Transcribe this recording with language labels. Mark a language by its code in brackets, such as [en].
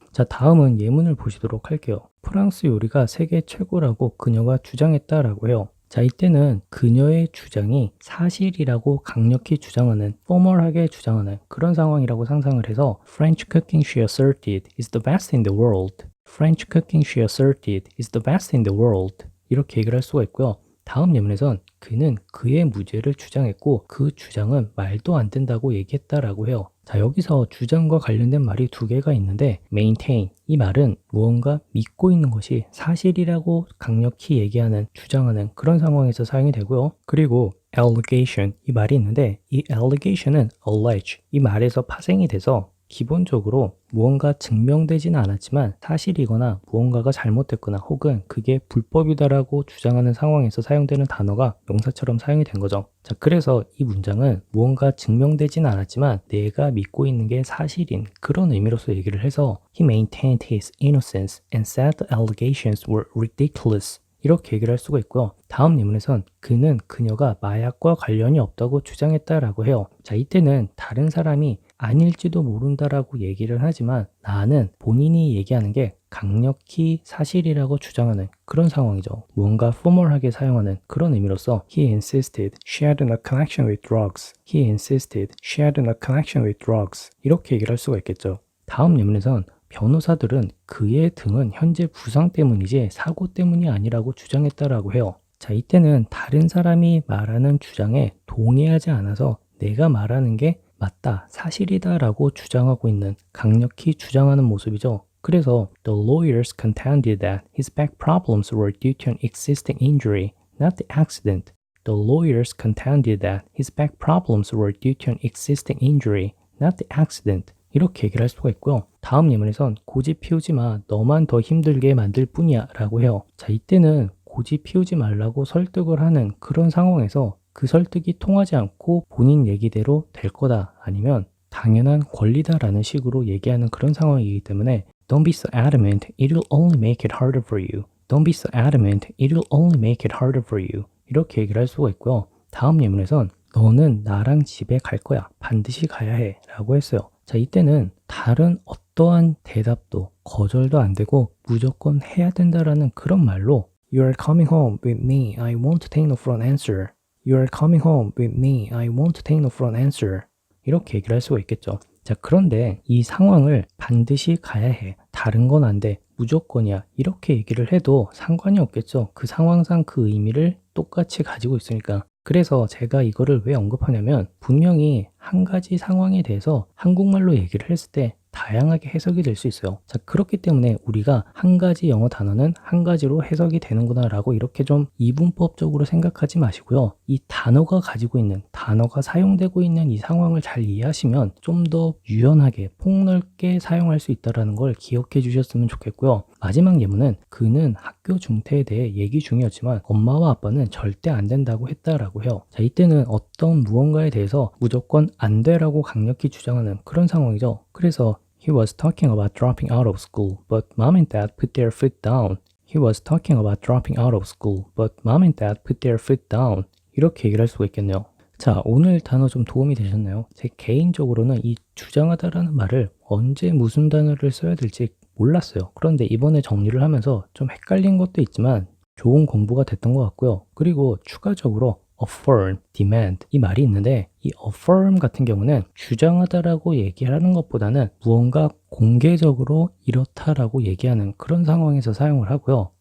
[ko] 자, 다음은 예문을 보시도록 할게요. 프랑스 요리가 세계 최고라고 그녀가 주장했다라고 해요. 자, 이때는 그녀의 주장이 사실이라고 강력히 주장하는, 포멀하게 주장하는 그런 상황이라고 상상을 해서 [en] French cooking she asserted is the best in the world. French cooking she asserted is the best in the world. [ko] 이렇게 얘기를 할 수가 있고요. 다음 예문에선 그는 그의 무죄를 주장했고 그 주장은 말도 안 된다고 얘기했다라고 해요. 자, 여기서 주장과 관련된 말이 두 개가 있는데 maintain 이 말은 무언가 믿고 있는 것이 사실이라고 강력히 얘기하는, 주장하는 그런 상황에서 사용이 되고요. 그리고 allegation 이 말이 있는데 이 allegation은 allege 이 말에서 파생이 돼서 기본적으로 무언가 증명되지는 않았지만 사실이거나 무언가가 잘못됐거나 혹은 그게 불법이다라고 주장하는 상황에서 사용되는 단어가 명사처럼 사용이 된 거죠. 자, 그래서 이 문장은 무언가 증명되지는 않았지만 내가 믿고 있는 게 사실인 그런 의미로서 얘기를 해서 [en] He maintained his innocence and said the allegations were ridiculous. [ko] 이렇게 얘기를 할 수가 있고요. 다음 예문에선 그는 그녀가 마약과 관련이 없다고 주장했다라고 해요. 자, 이때는 다른 사람이 아닐지도 모른다라고 얘기를 하지만 나는 본인이 얘기하는 게 강력히 사실이라고 주장하는 그런 상황이죠. 무언가 포멀하게 사용하는 그런 의미로서 [en] He insisted she had no connection with drugs. He insisted she had no connection with drugs. [ko] 이렇게 얘기를 할 수가 있겠죠. 다음 예문에선 변호사들은 그의 등은 현재 부상 때문이지 사고 때문이 아니라고 주장했다라고 해요. 자, 이때는 다른 사람이 말하는 주장에 동의하지 않아서 내가 말하는 게 맞다, 사실이다 라고 주장하고 있는, 강력히 주장하는 모습이죠. 그래서 [en] the lawyers contended that his back problems were due to an existing injury, not the accident. The lawyers contended that his back problems were due to an existing injury, not the accident. [ko] 이렇게 얘기를 할 수가 있고요. 다음 예문에선 고집 피우지 마, 너만 더 힘들게 만들 뿐이야 라고 해요. 자, 이때는 고집 피우지 말라고 설득을 하는 그런 상황에서 그 설득이 통하지 않고 본인 얘기대로 될 거다, 아니면 당연한 권리다라는 식으로 얘기하는 그런 상황이기 때문에 [en] Don't be so adamant, it will only make it harder for you. Don't be so adamant, it will only make it harder for you. [ko] 이렇게 얘기를 할 수가 있고요. 다음 예문에선 너는 나랑 집에 갈 거야, 반드시 가야 해 라고 했어요. 자, 이때는 다른 어떠한 대답도 거절도 안 되고 무조건 해야 된다라는 그런 말로 [en] You are coming home with me, I won't take no for an answer. You are coming home with me, I won't take no for an answer. [ko] 이렇게 얘기를 할 수가 있겠죠. 자, 그런데 이 상황을 반드시 가야 해, 다른 건 안 돼, 무조건이야, 이렇게 얘기를 해도 상관이 없겠죠. 그 상황상 그 의미를 똑같이 가지고 있으니까. 그래서 제가 이거를 왜 언급하냐면 분명히 한 가지 상황에 대해서 한국말로 얘기를 했을 때 다양하게 해석이 될 수 있어요. 자, 그렇기 때문에 우리가 한 가지 영어 단어는 한 가지로 해석이 되는구나 라고 이렇게 좀 이분법적으로 생각하지 마시고요. 이 단어가 가지고 있는, 단어가 사용되고 있는 이 상황을 잘 이해하시면 좀 더 유연하게 폭넓게 사용할 수 있다는 걸 기억해 주셨으면 좋겠고요. 마지막 예문은 그는 학교 중퇴에 대해 얘기 중이었지만 엄마와 아빠는 절대 안 된다고 했다라고 해요. 자, 이때는 어떤 무언가에 대해서 무조건 안 돼라고 강력히 주장하는 그런 상황이죠. 그래서 [en] He was talking about dropping out of school, but mom and dad put their foot down. He was talking about dropping out of school, but mom and dad put their foot down. [ko] 이렇게 얘기를 할 수가 있겠네요. 자, 오늘 단어 좀 도움이 되셨나요? 제 개인적으로는 이 주장하다라는 말을 언제 무슨 단어를 써야 될지 몰랐어요. 그런데 이번에 정리를 하면서 좀 헷갈린 것도 있지만 좋은 공부가 됐던 것 같고요. 그리고 추가적으로 affirm, demand 이 말이 있는데 이 affirm 같은 경우는 주장하다라고 얘기하는 것보다는 무언가 공개적으로 이렇다라고 얘기하는 그런 상황에서 사용을 하고요.